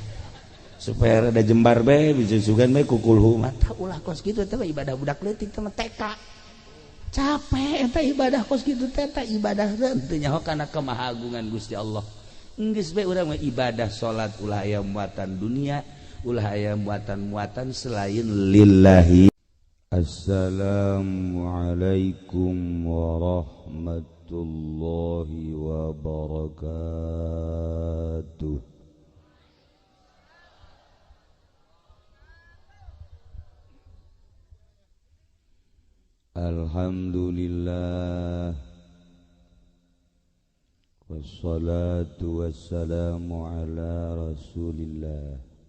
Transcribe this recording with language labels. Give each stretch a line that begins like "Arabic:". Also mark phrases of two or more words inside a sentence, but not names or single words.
Sundanese: Supaya rada jembar bae bisa sugan bae ku kulhu mah. Tah ulah kos kitu teh ibadah budak leutik teh mah TK. Capek eta ibadah kos kitu teh ibadah teu nyaho kana kemahagungan Gusti Allah. Geus bae urang mah ibadah salat ulah aya muatan dunia, ulah aya muatan-muatan selain lillahi.
Arabic: السلام عليكم ورحمة الله وبركاته. الحمد لله والصلاة والسلام على رسول الله